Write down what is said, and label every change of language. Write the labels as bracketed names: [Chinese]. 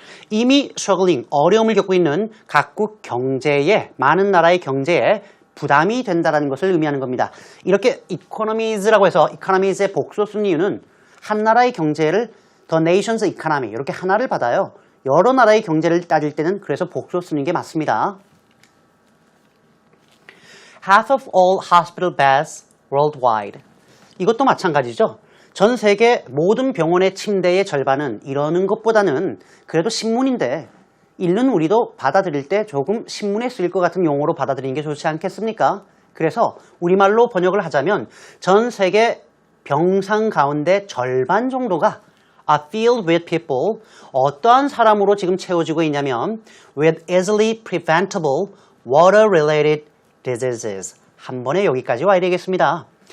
[Korean] 이미 struggling, 어려움을 겪고 있는 각국 경제에, 많은 나라의 경제에 부담이 된다는 것을 의미하는 겁니다. 이렇게 economies라고 해서 economies의 복수 쓴 이유는 한 나라의 경제를 [English] the nation's economy [Korean] 이렇게 하나를 받아요. 여러 나라의 경제를 따질 때는 그래서 복수 쓰는 게 맞습니다. [English] Half of all hospital beds worldwide. [Korean] 이것도 마찬가지죠. 전 세계 모든 병원의 침대의 절반은 이러는 것보다는 그래도 신문인데 읽는 우리도 받아들일 때 조금 신문에 쓰일 것 같은 용어로 받아들이는 게 좋지 않겠습니까? 그래서 우리말로 번역을 하자면 전 세계 병상 가운데 절반 정도가 [English] are filled with people [Korean] 어떠한 사람으로 지금 채워지고 있냐면 [English] with easily preventable water-related diseases [Korean] 한 번에 여기까지 와야 되겠습니다.